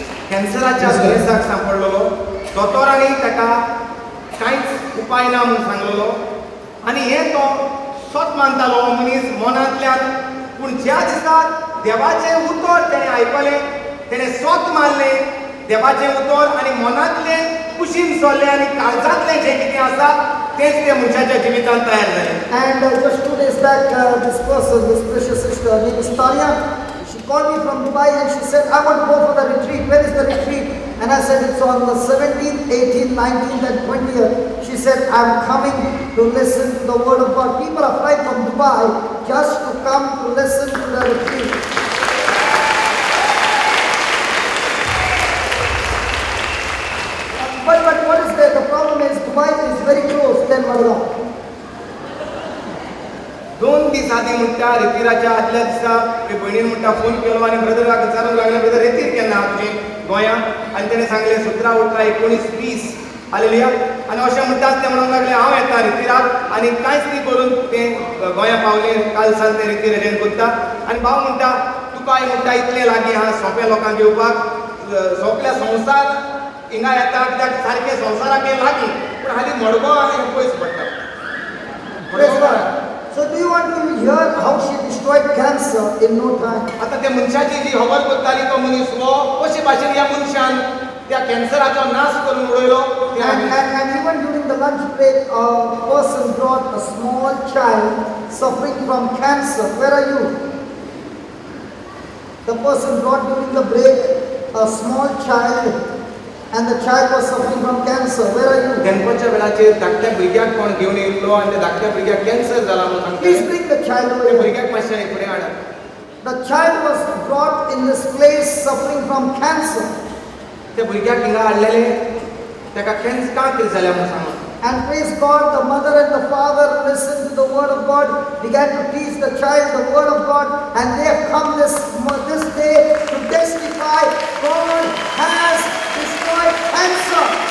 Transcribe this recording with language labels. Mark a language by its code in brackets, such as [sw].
[gom] कॅन्सराच्या दुयेंसाक सांपडलेलो. दोतोरांनी ताका कांयच उपाय ना म्हणून सांगलेलो आनी हें तो स्वत मानतालो मनीस मनांतल्यान. पूण ज्या दिसा देवाचें उतर तेणें आयकलें, तेणें स्वत मानलें देवाचें उतर आनी मनांतलें कुशीन सोडलें आनी काळजांतलें जें कितें आसा तेंच त्या मनशाच्या जिवितांत तयार जालें. [en] And just 2 days back, this person, this precious sister, her name is Tanya, she called me from Dubai and she said, I want to go for the retreat. Where is the retreat? And I said, it's on the 17th, 18th, 19th and 20th. She said, I'm coming to listen to the word of God. People are flying from Dubai just to come to listen to the retreat. But what is there? The problem is Dubai is very close than Madgaon. [gom] 2 दीस आदीं म्हणटा रितीराच्या आदल्या दिसा भयणीन म्हणटा phone केलो आनी ब्रदराक विचारूंक लागलें, ब्रदर रितीर केन्ना आहा तुजें गोंयांत? आनी तेणें सांगलें 17 18 19 20. हालेलुया. आनी अशें म्हणटाच ते म्हणूंक लागले हांव येता रितीराक आनी कांयच न्ही करून तें गोंया पावलें. काल सान तें रितीर अटेंड करता. आनी भाव म्हणटा तुका म्हणटा इतलें लागीं आहा सोंप्या लोकांक येवपाक, सोंपल्या संवसार हिंगा येता कित्याक सारकें संवसाराक हें लागीं, पूण हालीं मडगांव आनी हें पयस पडटा. [en] Praise God. So do you want to hear how she destroyed cancer in no time? [gom] आता त्या मनशाची जी खबर करताली तो मनीस वो कशे भाशेन ह्या मनशान त्या कॅन्सराचो नाश करून उडयलो. [en] And even during the lunch break, a person brought a small child suffering from cancer. Where are you? The person brought during the break a small child, and the child was suffering from cancer. Where are you? [gom] गणपतीच्या वेळाचेर धाकट्या भुरग्याक कोण घेवन येयलो आनी त्या धाकट्या भुरग्याक कॅन्सर जाला म्हणून सांगता. [en] Please bring the child over [gom] त्या [en] here. [gom] भुरग्याक मातशें फुडें हाडा. [en] The child was brought in this place suffering from cancer. [gom] त्या भुरग्याक हिंगा हाडलेलें ताका कॅन्सर का कितें जाल्या म्हणून सांगून. [en] And praise God, the mother and the father listened to the word of God, began to teach the child the word of God, and they have come this day to testify God has destroyed cancer.